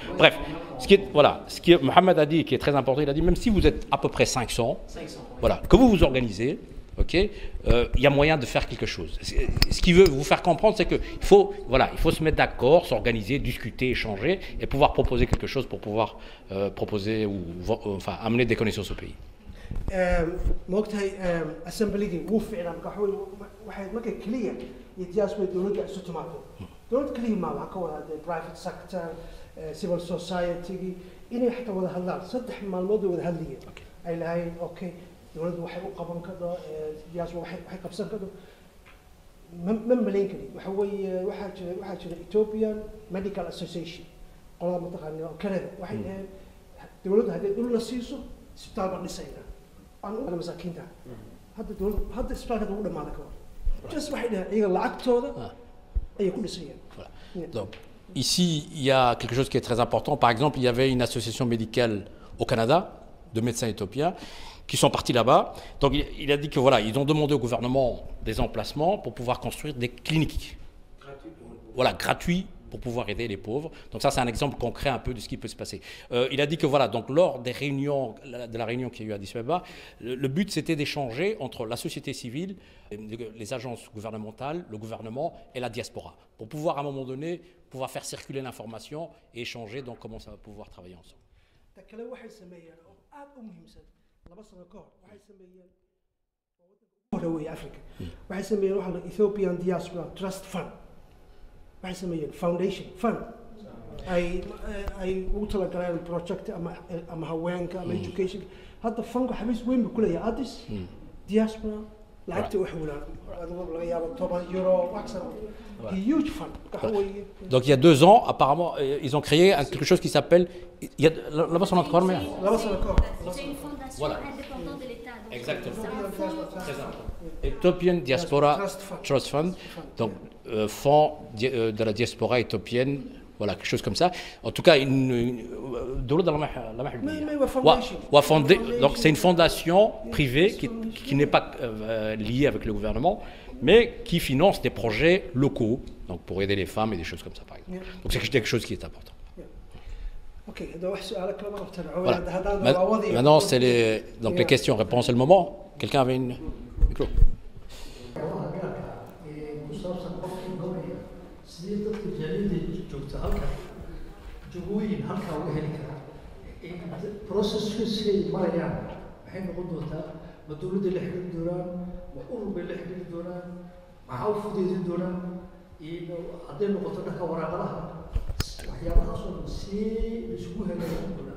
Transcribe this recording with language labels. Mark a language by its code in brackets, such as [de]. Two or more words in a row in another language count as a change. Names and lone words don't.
[fr] Bref, ce que Mohamed a dit, qui est très important, il a dit même si vous êtes à peu près 500. Voilà, que vous vous organisez. Ok, il y a moyen de faire quelque chose. Ce qu'il veut vous faire comprendre, c'est qu'il faut, il faut se mettre d'accord, s'organiser, discuter, échanger et pouvoir proposer quelque chose pour pouvoir proposer ou amener des connaissances au pays. [so] moogtahay assemblygi wuu fiicnaa marka waxay markay kaliya iyo diaspora dowladda isu timaado dowlad kaliya ma waxa ka wada [en] private sector civil society [so] inay xataa wada hadlaan 3 maalmood wada hadlayeen ay lahayn okay dowladdu waxay u qaban karto diaspora waxay qabsan karto ma malayn kari waxa weeye waxaa jira Ethiopian Medical Association qolada mataqaana Canada waxay dhahay dowladdu haddii dhul la siiso isbitaal baa dhisayna aan masaakiinta hadda isbitaalka ugu dhamaada ka hor just waxay dhahay iyaga lacagtooda ayay ku dhisayaan. [fr] Donc ici il y a quelque chose qui est très important. Par exemple, il y avait une association médicale au Canada de médecins éthiopiens qui sont partis là-bas. Donc il a dit que voilà, ils ont demandé au gouvernement des emplacements pour pouvoir construire des cliniques. Voilà, gratuits pour pouvoir aider les pauvres. Donc ça, c'est un exemple concret un peu de ce qui peut se passer. Il a dit que voilà, donc lors des réunions, de la réunion qu'il y a eu à Addis Abeba, le but c'était d'échanger entre la société civile, les agences gouvernementales, le gouvernement et la diaspora, pour pouvoir à un moment donné, pouvoir faire circuler l'information et échanger donc comment ça va pouvoir travailler ensemble. [so] laba sano ka hor waxay sameeyeen waddanka Africa waxay sameeyeen waxa la Ethiopian Diaspora Trust Fund waxay sameeyeen [en] foundation fund [so] ay ugu talagaleen project ama haweenka ama education hadda fanku xabiis weyn buu ku leeyahay addis diaspora lacagta u xawlaan laga yaabo 10 euro wax sano [en] huge fund [so] waxa weeye [fr] Donc il y a 2 ans, apparemment, ils ont créé quelque chose qui s'appelle. Il y a là-bas son encore mais. [so] laba sano ka hor [fr] C'est une fondation Voilà. indépendante de l'État. Donc, Exactement. c'est un fonds [en] Ethiopian Diaspora Trust Fund. Trust Fund, [fr] donc fonds de la diaspora éthiopienne, voilà, quelque chose comme ça. En tout cas, donc c'est une fondation privée qui n'est pas liée avec le gouvernement, mais qui finance des projets locaux, donc pour aider les femmes et des choses comme ça, par exemple. Donc c'est quelque chose qui est important. [ar] اوكي هذا واحد سؤال كلام تبعوا [fr] Voilà. [ar] هذا وضعي [fr] Maintenant, c'est les questions-réponses, c'est le moment. Quelqu'un avait une micro? [so] waxaa gaarka ee ku saabsan qofkii gobolka sidee dadka jaaliyadda joogta halka jagooyin halkaa uga heli karaa processkay marayaan maxay noqon doontaa ma dowladda la xidhiiri doonaan ma urur bay la xidhiiri doonaan maxaa u fudeydin doonaan iyo hadday noqoto dhanka waraaqadaha waxyaabahaasoo dhan see laisugu hagaajin doonaa